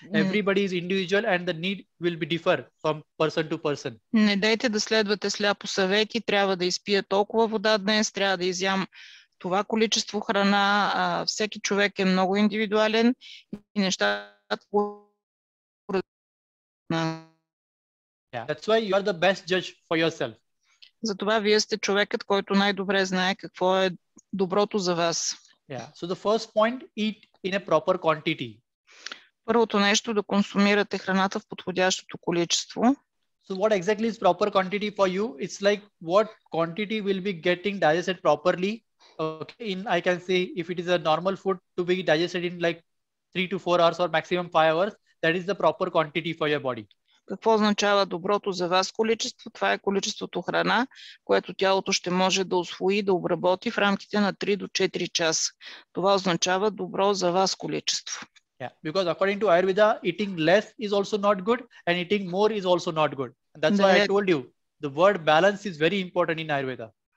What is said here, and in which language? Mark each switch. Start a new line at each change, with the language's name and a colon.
English: Everybody is individual and the need will be differ from person to person.
Bulgarian: Не дайте да следвате сляпо съвети, трябва да изпия толкова вода днес, трябва да изям това количество храна. Всеки човек е много индивидуален и нещата...
English: Yeah, that's why you are the best judge for yourself.
Bulgarian: Затова вие сте човекът, който най-добре знае какво е доброто за вас.
English: Yeah. So the first point, eat in a proper quantity.
Bulgarian: Първото нещо да консумирате храната в подходящото количество.
English: So what exactly is proper quantity for you? It's like what quantity will be getting digested properly. Okay, I can say if it is a normal food to be digested in like 3 to 4 hours or maximum 5 hours, that is the proper quantity for your body.
Bulgarian: Какво означава доброто за вас количество? Това е количеството храна, което тялото ще може да усвои, да обработи в рамките на 3 до 4 часа. Това означава добро за вас количество.
English: Yeah, because according to Ayurveda, eating less is also not good and eating more is also not good. That's why I told you, the word balance is very important in Ayurveda.